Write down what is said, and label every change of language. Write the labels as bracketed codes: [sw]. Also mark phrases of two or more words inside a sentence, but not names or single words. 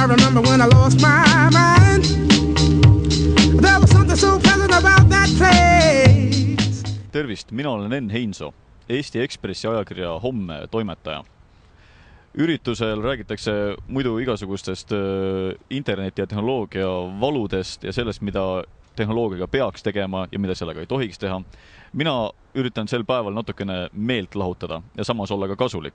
[en] remember when I lost my mind. There was something so pleasant about that place. [et] Tervist, mina olen Enn Heinso, Eesti Ekspressi ajakirja Homme toimetaja. Üritusel räägitakse muidu igasugustest interneti ja tehnoloogia valudest ja sellest, mida tehnoloogiaga peaks tegema ja mida sellega ei tohiks teha. Mina üritan sel päeval natukene meelt lahutada ja samas olla ka kasulik.